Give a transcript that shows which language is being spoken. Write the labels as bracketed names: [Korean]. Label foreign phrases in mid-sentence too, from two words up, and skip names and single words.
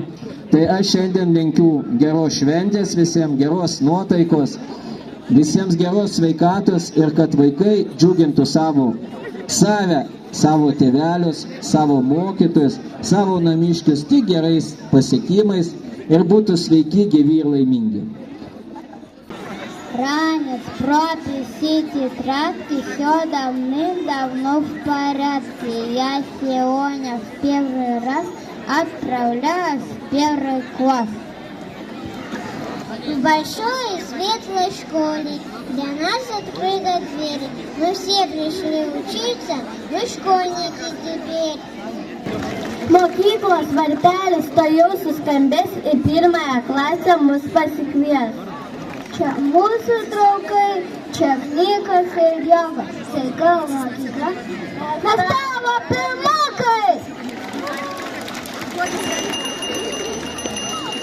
[Lithuanian] Tai aš šiandien linkiu geros šventės visiems, geros nuotaikos, visiems geros sveikatos ir kad vaikai džiugintų save, savo tėvelius, savo mokytojus, savo namiškius tik gerais pasiekimais ir būtų sveiki, gyvi ir laimingi. [Russian] Ранец, пропись, все тетрадки, все давным-давно в порядке. Я сегодня в первый раз отправляюсь в 1 класс. В большой и светлой школе для нас открыты двери. Мы все пришли учиться, мы школьники теперь. [Lithuanian] Mokyklos varpelis to jau suskambės ir 1 klasę mus pasikvies. Čia mūsų draugai, čia knygas ir jogas. Tai gal mokykla? Mes tavo pirmokai!